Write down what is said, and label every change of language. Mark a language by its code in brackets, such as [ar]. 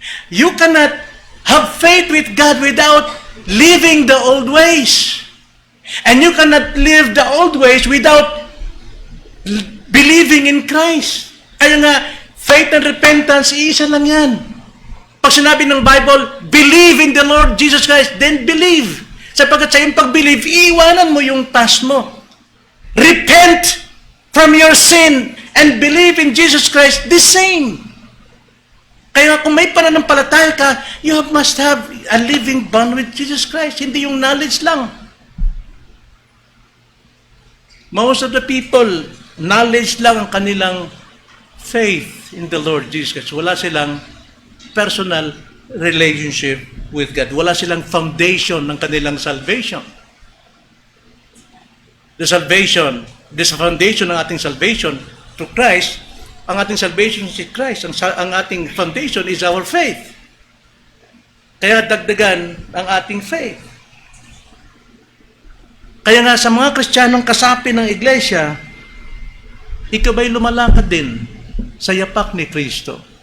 [en] You cannot have faith with God without living the old ways. And you cannot live the old ways without believing in Christ. [tl] Kaya nga, [en] faith and repentance, [tl] iisa lang yan. Pag sinabi ng [en] Bible, believe in the Lord Jesus Christ, then believe. [tl] Sapagkat sa iyong pag-believe, iiwanan mo yung past mo. [en] Repent from your sin and believe in Jesus Christ the same. [tl] Kaya kung may pananampalataya ka, [en] you must have a living bond with Jesus Christ. [tl] Hindi yung knowledge lang. [en] Most of the people, knowledge [tl] lang ang kanilang [en] faith in the Lord Jesus Christ. [tl] Wala silang [en] personal relationship with God. [tl] Wala silang foundation ng kanilang salvation. [en] The foundation [tl] ng ating [en] salvation through Christ. [tl] Ang ating salvation si Christ. Ang ating foundation [en] is our faith. [tl] Kaya dagdagan ang ating faith. Kaya nga sa mga Kristiyanong kasapi ng iglesia, ikaw ba'y lumalakad din sa yapak ni Kristo?